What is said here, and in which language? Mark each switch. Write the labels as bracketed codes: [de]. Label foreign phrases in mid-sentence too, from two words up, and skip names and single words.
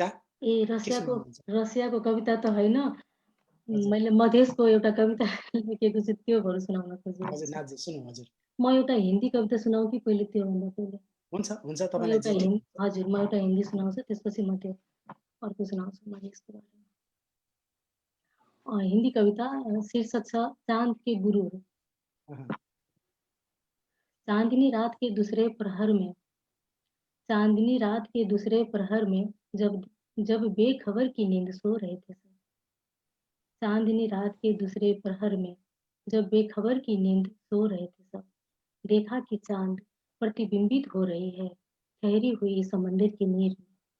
[ne] ए रसियाको कविता त होइन, मैले मधेसको एउटा कविता लेखेको छु, त्योहरू सुनाउन खोजेको। हजुर नाथजी, सुनौ। हजुर, म एउटा हिन्दी कविता सुनाऊ कि पहिले? त्योभन्दा पहिले हुन्छ तपाईलाई। हजुर, म एउटा हिन्दी सुनाउँछु, त्यसपछि म त्यो अर्को सुनाउँछु मधेसको बारेमा। हिन्दी कविता, शीर्षक छ चांद के गुरूर। [hi] चांदनी रात के दूसरे प्रहर में, चांदनी रात के दूसरे प्रहर में, जब बेखबर की नींद सो रहे थे सब। चांदनी रात के दूसरे प्रहर में, जब बेखबर की नींद सो रहे थे सब, देखा कि चांद प्रतिबिंबित हो रही है ठहरी हुई समंदर की नीर में।